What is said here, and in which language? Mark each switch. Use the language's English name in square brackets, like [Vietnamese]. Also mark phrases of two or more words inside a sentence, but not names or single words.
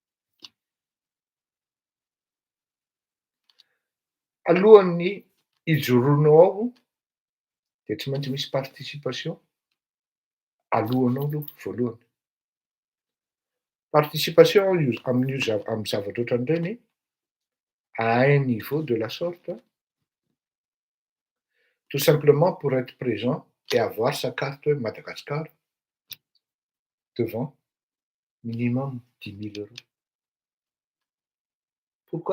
[Malagasy] Alohan'ny hijoroanao ao dia tsy maintsy misy participation alohanao aloha voalohany. [French] Participation [Malagasy] amin'ny zavatra ohatran'ireny [French] à un niveau de la sorte tout simplement pour être présent et avoir sa carte Madagascar devant minimum 10 000 euros. Pourquoi?